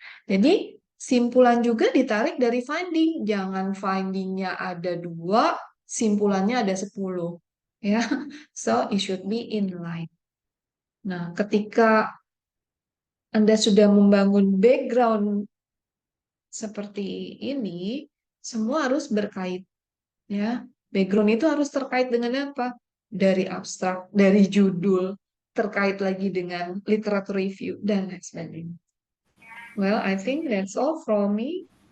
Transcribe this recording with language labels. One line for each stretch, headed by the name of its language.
Indonesian: Jadi, simpulan juga ditarik dari finding. Jangan findingnya ada 2, simpulannya ada 10.
English: Ya, so it should be in line.
Indonesian: Nah, ketika Anda sudah membangun background seperti ini, semua harus berkait. Ya, background itu harus terkait dengan apa? Dari abstrak, dari judul, terkait lagi dengan literature review, dan lain sebagainya.
English: Well, I think that's all from me.